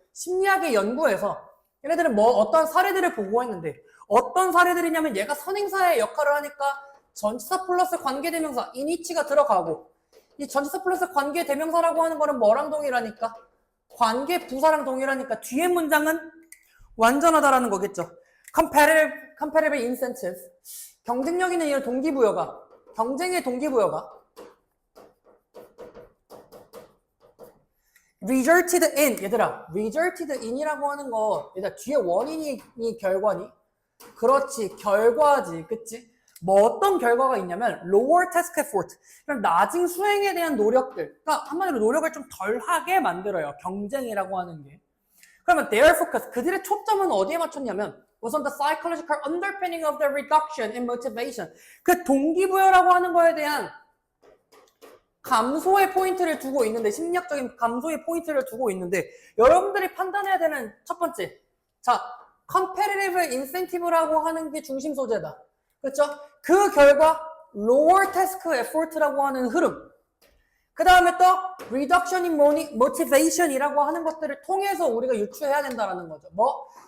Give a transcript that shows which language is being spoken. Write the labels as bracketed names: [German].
[Korean] 심리학의 연구에서 얘네들은 뭐 어떤 사례들을 보고했는데 어떤 사례들이냐면 얘가 선행사의 역할을 하니까 전치사 플러스 관계대명사 in이치가 들어가고 이 전치사 플러스 관계대명사라고 하는 거는 뭐랑 동일하니까? 관계부사랑 동일하니까 뒤에 문장은 완전하다라는 거겠죠. [English] Competitive incentive. [Korean] 경쟁력 있는 이런 동기부여가, 경쟁의 동기부여가 [English] resulted in, [Korean] 얘들아, resulted in이라고 하는 거, 얘들아, 뒤에 원인이 결과니? 그렇지, 결과지, 그치? 뭐 어떤 결과가 있냐면 [English] lower task effort, [Korean] 그럼 낮은 수행에 대한 노력들, 그러니까 한마디로 노력을 좀 덜하게 만들어요. 경쟁이라고 하는 게. 그러면 [English] their focus, [Korean] 그들의 초점은 어디에 맞췄냐면 [English] was on the psychological underpinning of the reduction in motivation. [Korean] 그 동기부여라고 하는 거에 대한 감소의 포인트를 두고 있는데, 심리학적인 감소의 포인트를 두고 있는데, 여러분들이 판단해야 되는 첫 번째, 자, [English] competitive incentive [Korean] 라고 하는 게 중심 소재다. 그렇죠? 그 결과 [English] lower task effort [Korean] 라고 하는 흐름, 그 다음에 또 [English] reduction in motivation [Korean] 이라고 하는 것들을 통해서 우리가 유추해야 된다는 거죠. 뭐?